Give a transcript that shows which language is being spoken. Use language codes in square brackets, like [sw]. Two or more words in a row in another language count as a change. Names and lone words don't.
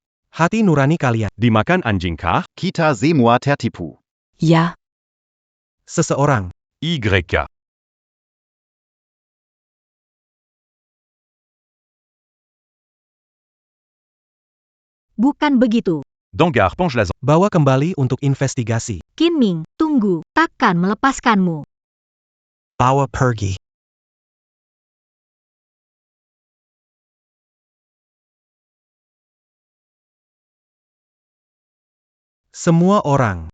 [id] Hati nurani kalian. Dimakan anjing kah? Kita semua tertipu. Ja. Seseorang. YK. Bukan begitu. Dangar penche la Bawa kembali untuk investigasi. Qin Ming, tunggu, takkan melepaskanmu. Bawa pergi. Semua orang.